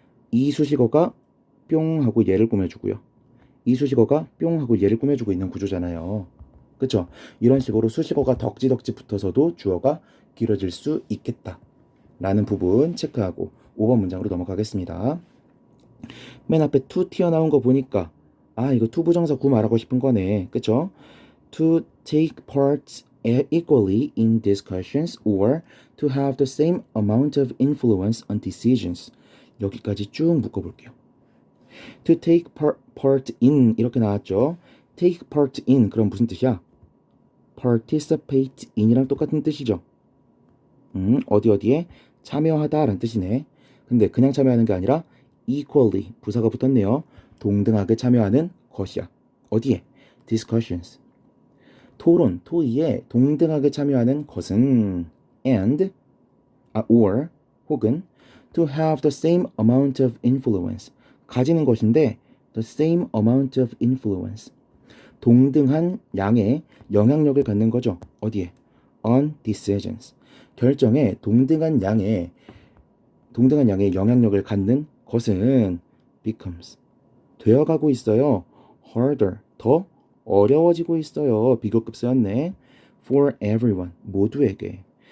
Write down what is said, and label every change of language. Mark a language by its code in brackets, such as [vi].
[ko] 이 수식어가 뿅 하고 얘를 꾸며주고요. 이 수식어가 뿅 하고 얘를 꾸며주고 있는 구조잖아요. 그쵸? 이런 식으로 수식어가 덕지덕지 붙어서도 주어가 길어질 수 있겠다 라는 부분 체크하고 5번 문장으로 넘어가겠습니다. 맨 앞에 to 튀어나온 거 보니까 아, 이거 to 부정사 구 말하고 싶은 거네. 그쵸? [en] To take part equally in discussions or to have the same amount of influence on decisions. [ko] 여기까지 쭉 묶어볼게요. [en] To take part in [ko] 이렇게 나왔죠. [en] Take part in [ko] 그럼 무슨 뜻이야? [en] Participate in [ko] 이랑 똑같은 뜻이죠. 어디에 참여하다 라는 뜻이네. 근데 그냥 참여하는 게 아니라 equally 부사가 붙었네요. 동등하게 참여하는 것이야. 어디에? discussions. 토론, 토의에 동등하게 참여하는 것은 and, or, 혹은 [en] to have the same amount of influence. [ko] 가지는 것인데 [en] the same amount of influence. [ko] 동등한 양의 영향력을 갖는 거죠. 어디에? [en] on decisions. [ko] 결정에 동등한 양의 영향력을 갖는 것은 becomes. 되어가고 있어요. harder. 더 어려워지고 있어요. 비교급 쓰였네. [en] for everyone. [ko] 모두에게.